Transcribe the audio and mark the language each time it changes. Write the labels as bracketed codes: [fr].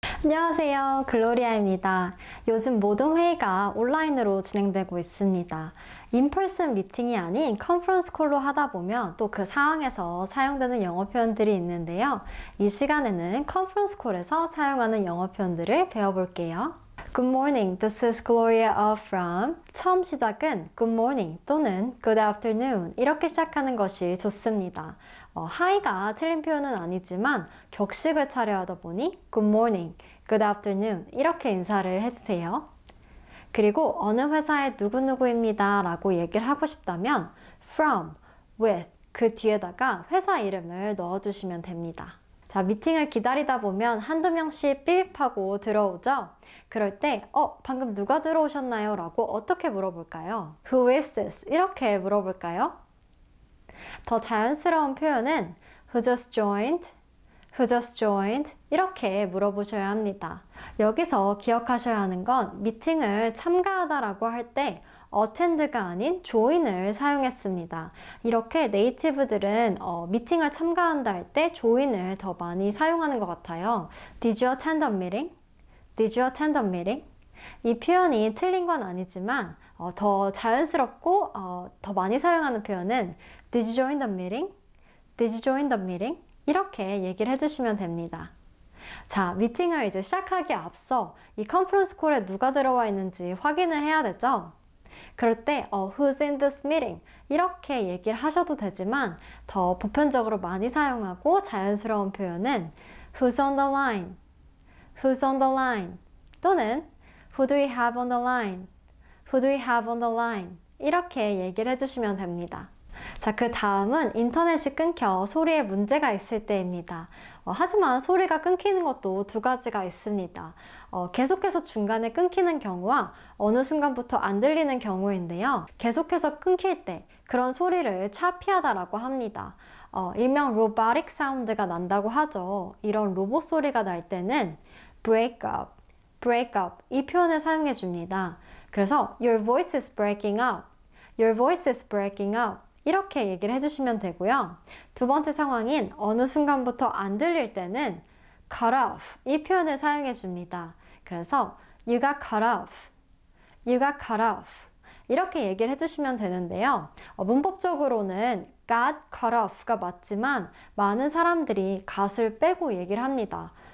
[ko] 안녕하세요, 글로리아입니다. 요즘 모든 회의가 온라인으로 진행되고 있습니다. 인펄슨 미팅이 아닌 컨퍼런스 콜로 하다 보면 또 그 상황에서 사용되는 영어 표현들이 있는데요. 이 시간에는 컨퍼런스 콜에서 사용하는 영어 표현들을 배워볼게요. [en] Good morning, this is Gloria from. [ko] 처음 시작은 [en] good morning [ko] 또는 [en] good afternoon [ko] 이렇게 시작하는 것이 좋습니다. hi가 틀린 표현은 아니지만 격식을 차려 하다 보니 [en] good morning, good afternoon [ko] 이렇게 인사를 해주세요. 그리고 어느 회사의 누구누구입니다 라고 얘기를 하고 싶다면 from, with 그 뒤에다가 회사 이름을 넣어주시면 됩니다. 자, 미팅을 기다리다 보면 한두 명씩 삐입하고 들어오죠? 그럴 때 방금 누가 들어오셨나요? 라고 어떻게 물어볼까요? [en] Who is this? [ko] 이렇게 물어볼까요? 더 자연스러운 표현은 [en] Who just joined? Who just joined? [ko] 이렇게 물어보셔야 합니다. 여기서 기억하셔야 하는 건 미팅을 참가하다라고 할 때 attend가 아닌 join을 사용했습니다. 이렇게 네이티브들은 미팅을 참가한다 할 때 join을 더 많이 사용하는 것 같아요. [en] Did you attend a meeting? Did you attend a meeting? [ko] 이 표현이 틀린 건 아니지만 더 자연스럽고 더 많이 사용하는 표현은 [en] Did you join the meeting? Did you join the meeting? [ko] 이렇게 얘기를 해주시면 됩니다. 자, 미팅을 이제 시작하기에 앞서 이 컨퍼런스 콜에 누가 들어와 있는지 확인을 해야 되죠? 그럴 때 [en] Who's in this meeting? [ko] 이렇게 얘기를 하셔도 되지만 더 보편적으로 많이 사용하고 자연스러운 표현은 [en] Who's on the line? Who's on the line? 또는 Who do we have on the line? Who do we have on the line? [ko] 이렇게 얘기를 해주시면 됩니다. 자, 그 다음은 인터넷이 끊겨 소리에 문제가 있을 때입니다. 하지만 소리가 끊기는 것도 두 가지가 있습니다. 계속해서 중간에 끊기는 경우와 어느 순간부터 안 들리는 경우인데요. 계속해서 끊길 때 그런 소리를 choppy하다라고 합니다. 일명 robotic 사운드가 난다고 하죠. 이런 로봇 소리가 날 때는 [en] break up, break up [ko] 이 표현을 사용해 줍니다. 그래서 [en] your voice is breaking up, your voice is breaking up [ko] 이렇게 얘기를 해주시면 되고요. 두 번째 상황인 어느 순간부터 안 들릴 때는 cut off 이 표현을 사용해 줍니다. 그래서 [en] you got cut off, you got cut off [ko] 이렇게 얘기를 해주시면 되는데요. 문법적으로는 got cut off가 맞지만 많은 사람들이 got을 빼고 얘기를 합니다.